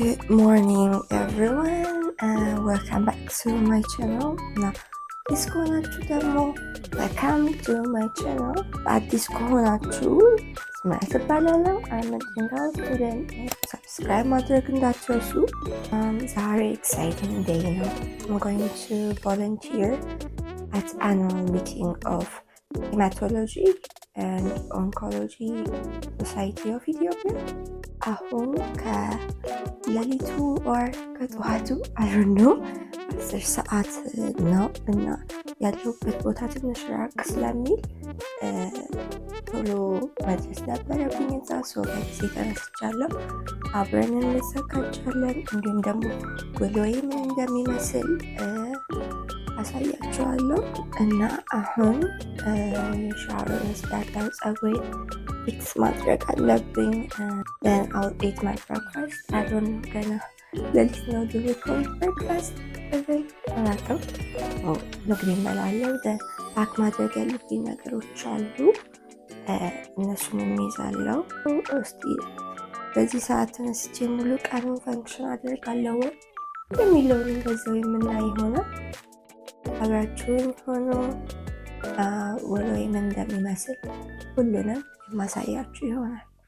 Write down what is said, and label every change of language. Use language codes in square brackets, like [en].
[en] morning everyone and welcome back to my channel. Now this [am] ከሆናችሁ ደግሞ [en] welcome to my channel. [am] አዲስ ከሆናችሁ ስማት እባላለሁ። [en] I'm a general student. [am] Subscribe ማድረግ እንዳትረሱ። ዛሬ exciting day ነው. [en] I'm going to volunteer at annual meeting of Hematology and Oncology Society of Ethiopia. [am] አሁን ከሌሊቱ or ከጠዋቱ [en] I don't know [am] 10 ሰዓት ነው እና ያለሁበት ቦታ ትንሽ ራቅ ስለሚል ቶሎ መድረስ ነበረብኝ። እዛ ሰው በጊዜ ተነስቻለሁ። አብረን እንዘጋጃለን። እንዲሁም ደግሞ ውሎዬ ምን እንደሚመስል አሳያችኋለሁ እና አሁን ሻወር ወስዳለሁ። ፀጉሬን ፊክስ ማድረግ አለብኝ። [en] then I'll eat my breakfast. I don't know [am] ገና ሌሊት ነው። [en] do we call it breakfast? [am] አላውቅም። ምግብ እበላለሁ። ፓክ ማድረግ ያለብኝ ነገሮች አሉ። እነሱን እንይዛለሁ። እስቲ በዚህ ሰዓት ተነስቼ ሙሉ ቀኑን ፈንክሽን አደርጋለሁ የሚለውን በዛው የምናይ ይሆናል። አብራችሁን ሆኖ ውሎዬ ምን እንደሚመስል ሁሉንም የማሳያችሁ ይሆናል።